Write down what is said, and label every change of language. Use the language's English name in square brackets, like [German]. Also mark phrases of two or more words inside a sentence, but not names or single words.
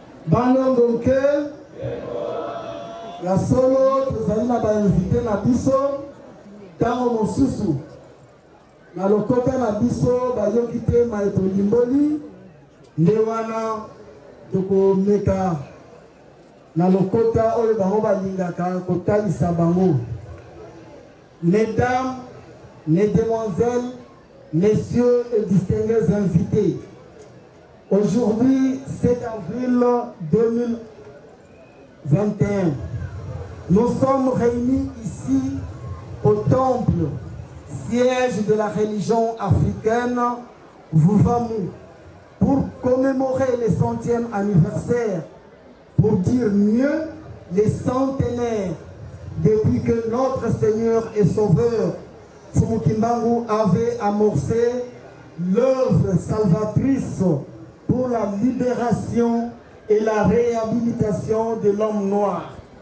[Lingala] Bandeko ke, ya solo, tozali na bainvite na biso. Ntango mosusu, na lokota na biso, bayoki te mayeto limboli, nde wana tokomeka na lokota oyo bango balingaka kotalisa bango. [French] Mesdames, Mesdemoiselles, Messieurs et distingués invités, aujourd'hui, sept avril deux mille vingt et un, nous sommes réunis ici au temple, siège de la religion africaine, Vuvamu, pour commémorer le centième anniversaire, pour dire mieux, les centenaires depuis que notre Seigneur et Sauveur, Fumu Kimbangu, avait amorcé l'œuvre salvatrice pour la libération et la réhabilitation de l'homme noir.